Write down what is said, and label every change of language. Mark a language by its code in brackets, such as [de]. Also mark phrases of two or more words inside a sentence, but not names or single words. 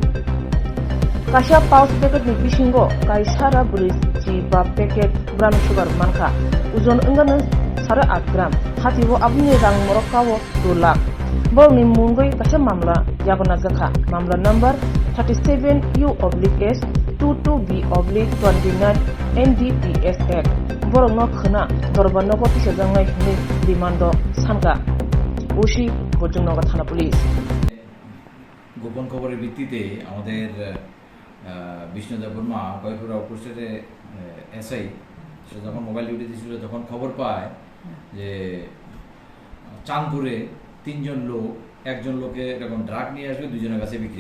[trp] Kasha Paus Packet ni Bishingo Kai Sara Bulis Jiba Packet [en] Brown Sugar [trp] Manka Uzon Ungana Sara 8 gram Hatiwo Abuni Rang Morokawo 2 lakh Borni Mungoi Kasha Mamla Yagona Zakha Mamla number 37U/S 22B/29 NDPS Act Borong no khna Dorban no Pisajangai ni Dimando Samka Ushi Bojungnagar Thana Police [bn] গোপন খবরের ভিত্তিতে আমাদের বিষ্ণুদেব বর্মা কয়পুরা পোস্টের এসআই সে যখন [en] mobile duty [bn] ছিল তখন খবর পায় যে চাঁদপুরে তিনজন লোক একজন লোকে এরকম ড্রাগ নিয়ে আসবে দুজনের কাছে বিক্রি